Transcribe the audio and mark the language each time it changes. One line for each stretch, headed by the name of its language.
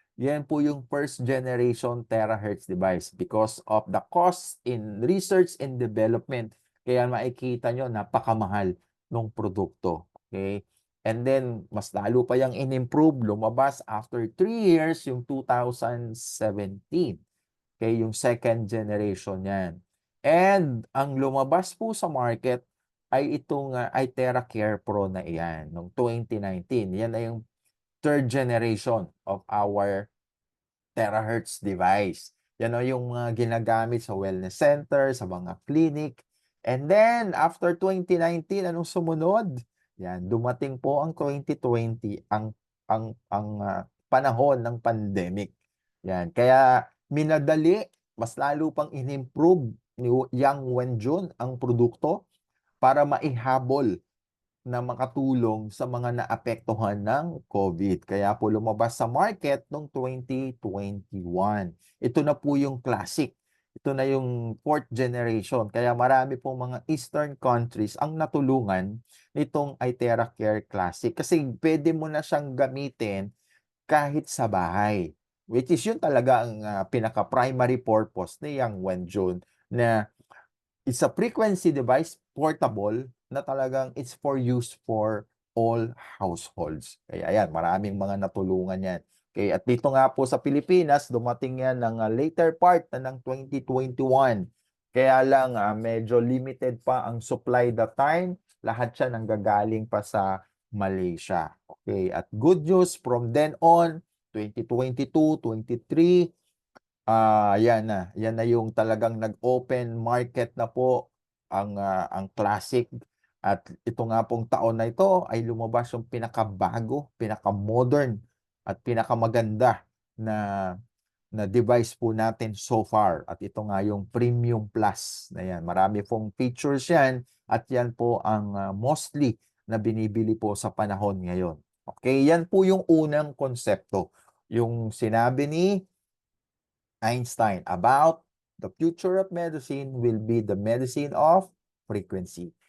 Filipino: Yan po yung
English: first generation terahertz device because of the cost in research and development.
Filipino: Kaya makikita nyo, napakamahal ng produkto. Okay? And then, mas lalo pa yung in-improve, lumabas
English: after 3 years,
Filipino: yung 2017. Okay, yung second generation yan. And ang lumabas po sa market ay itong iTeracare Pro na iyan, noong 2019. Yan na yung
English: third generation of our terahertz device.
Filipino: Yan o yung ginagamit sa wellness center, sa mga clinic.
English: And then, after 2019,
Filipino: anong sumunod? Yan, dumating po ang 2020, ang panahon ng pandemic. Yan, kaya minadali, mas lalo pang in-improve ni Yang Wenjun ang produkto para maihabol na makatulong sa mga naapektuhan ng COVID. Kaya po lumabas sa market noong 2021. Ito na po yung classic. Ito na yung fourth generation. Kaya marami pong mga Eastern countries ang natulungan nitong iTeracare Classic. Kasi pwede mo na siyang gamitin kahit sa bahay.
English: Which is
Filipino: yun talaga ang
English: pinaka-primary purpose ni Yang Wenjun na it's a frequency device, portable,
Filipino: na talagang
English: it's for use for all households.
Filipino: Kaya ayan, maraming mga natulungan yan. Okay, at dito nga po sa Pilipinas, dumating yan ng later part na ng 2021. Kaya lang medyo limited pa ang supply
English: that time.
Filipino: Lahat siya nanggagaling pa sa Malaysia. Okay, at
English: good news from then on,
Filipino: 2022, 23, yan na yung talagang nag-open market na po ang Classic. At ito nga pong taon na ito ay lumabas yung pinakabago, pinaka-modern at pinakamaganda na device po natin so far. At ito nga yung Premium Plus na yan. Marami pong features yan at yan po ang mostly na binibili po sa panahon ngayon. Okay, yan po yung unang konsepto. Yung sinabi ni
English: Einstein about the future of medicine will be the medicine of frequency.